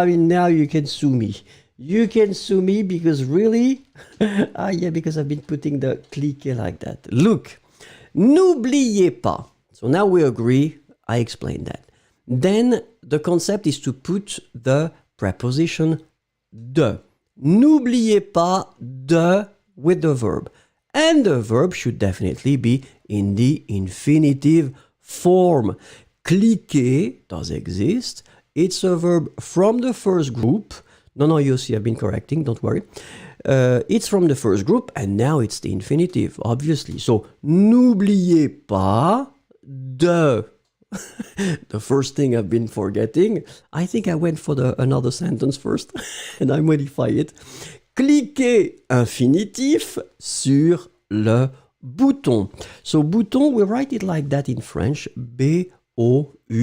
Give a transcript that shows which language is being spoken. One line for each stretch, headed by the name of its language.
English: I mean, now you can sue me. You can sue me because really, yeah, because I've been putting the cliquer like that. Look,
French: n'oubliez pas.
English: So now we agree, I explained that. Then the concept is to put the preposition de.
French: N'oubliez pas de
English: with the verb. And the verb should definitely be in the infinitive form. Cliquer does exist. It's a verb from the first group. No, you see, I've been correcting, don't worry. It's from the first group, and now it's the infinitive, obviously.
French: So, n'oubliez pas de.
English: The first thing I've been forgetting, I think I went for another sentence first, and I modify it.
French: Cliquez infinitif sur le bouton.
English: So, bouton, we write it like that in French, B-O-U-T-O-N.